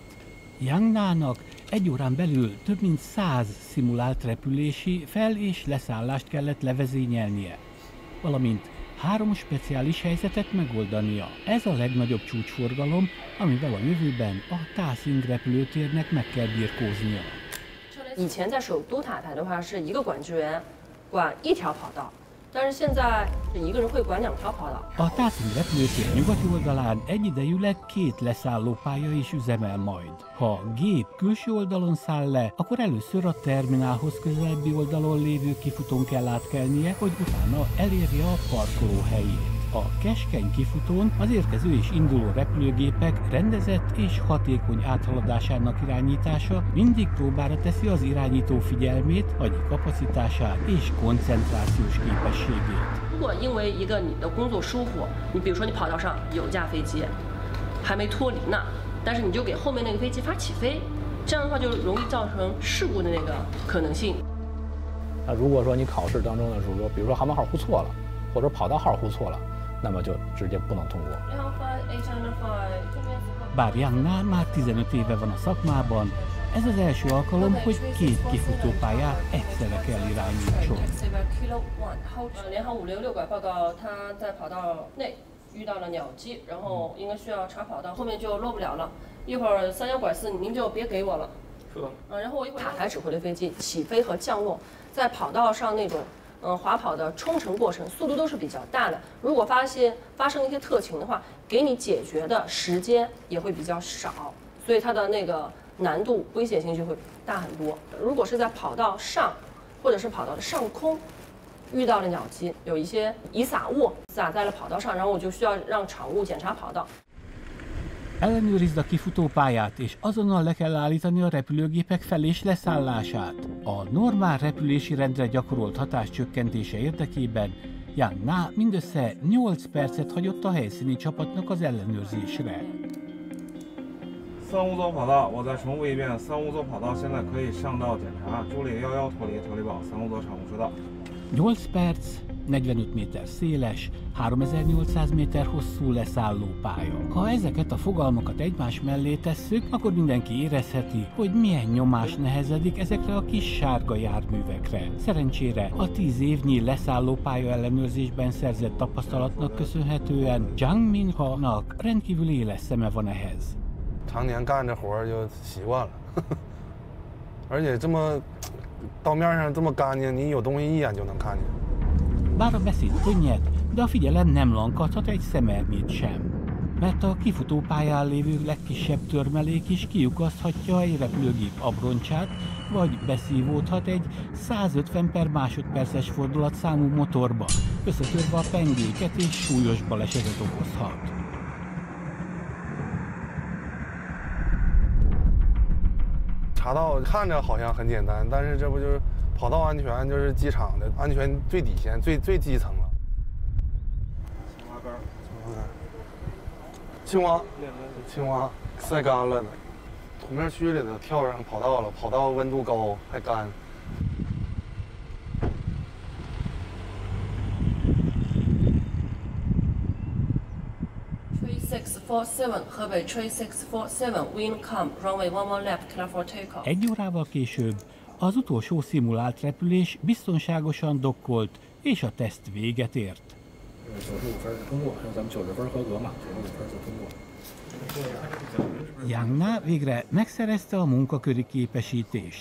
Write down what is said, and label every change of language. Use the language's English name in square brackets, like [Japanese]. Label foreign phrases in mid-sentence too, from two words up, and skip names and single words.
[Hungarian] Yang Na-nak egy órán belül több mint 100 szimulált repülési fel- és leszállást kellett levezényelnie, valamint 3 speciális helyzetet megoldania. Ez a legnagyobb csúcsforgalom, amivel a jövőben a Tasing repülőtérnek meg kell birkóznia. [Chinese] 以前在首都塔台的话是一个管制员管一条跑道。但是现在一个人会管2条跑道。 [Hungarian] A Tasing repülőtér nyugati oldalán egyidejűleg 2 leszállópálya is üzemel majd. Ha a gép külső oldalon száll le, akkor először a terminálhoz közelebbi oldalon lévő kifutón kell átkelnie, hogy utána elérje a parkoló helyét. A keskeny kifutón az érkező és induló repülőgépek rendezett és hatékony áthaladásának irányítása mindig próbára teszi az irányító figyelmét, agyi kapacitását és koncentrációs képességét. [Chinese] 如果因为一个你的工作疏忽，你比如说你跑道上有架飞机，还没脱离呢，但是你就给后面那个飞机发起飞，这样的话就容易造成事故的那个可能性。那如果说你考试当中的时候，比如说航班号呼错了，或者跑道号呼错了，那么就直接不能通过。 [Hungarian] Bár Yang Na már 15 éve van a szakmában, ez az első alkalom, hogy 2 kifutópályát egyszerre kell irányítson. [Chinese] 联航566拐报告，他在跑道内遇到了鸟击，然后应该需要查跑道，后面就落不了了。一会儿31拐4，您就别给我了。是的。然后我一会儿塔台指挥的飞机起飞和降落，在跑道上那种滑跑的冲程过程，速度都是比较大的。如果发生一些特情的话，给你解决的时间也会比较少，所以它的那个难度、危险性就会大很多。如果是在跑道上，或者是跑道的上空，遇到了鸟击，有一些遗撒物撒在了跑道上，然后我就需要让场务检查跑道。 [Hungarian] Ellenőrizd a kifutópályát, és azonnal le kell állítani a repülőgépek fel- és leszállását. A normál repülési rendre gyakorolt hatás csökkentése érdekében Yang Na mindössze 8 percet hagyott a helyszíni csapatnak az ellenőrzésre. [Chinese] 355 座跑道，我再重复一遍，355座跑道现在可以上道检查。助理11脱离，脱离保355座场务车道。 [Hungarian] 8 perc, 45 méter széles, 3800 méter hosszú leszállópálya. Ha ezeket a fogalmakat egymás mellé tesszük, akkor mindenki érezheti, hogy milyen nyomás nehezedik ezekre a kis sárga járművekre. Szerencsére a 10 évnyi leszállópálya ellenőrzésben szerzett tapasztalatnak köszönhetően Zhang Minha-nak rendkívül éles szeme van ehhez. [Chinese] 常年干这活就习惯了，而且这么道面上这么干净，你有东西一眼就能看见。 [Hungarian] Bár a beszéd könnyed, de a figyelem nem lankadhat egy szemernyit sem. Mert a kifutópályán lévő legkisebb törmelék is kiukaszthatja egy repülőgép abroncsát, vagy beszívódhat egy 150 per másodperces fordulatszámú motorba, összetörve a pengéket és súlyos balesetet okozhat. [Chinese] 查到看着好像很简单，但是这不就是跑道安全，就是机场的安全最底线、最基层了。青蛙杆，青蛙，青蛙晒干了呢，土面区里头跳上跑道了，跑道温度高还干。 [English] 3647 河北 3647 wind calm runway 11 left clear for takeoff. [Hungarian] Egy órával később az utolsó szimulált repülés biztonságosan dokkolt, és a teszt véget ért. [Chinese] 95 分通过，咱们90分合格嘛，95分就通过。 [Hungarian] Yang Na végre megszerezte a munkaköri képesítést.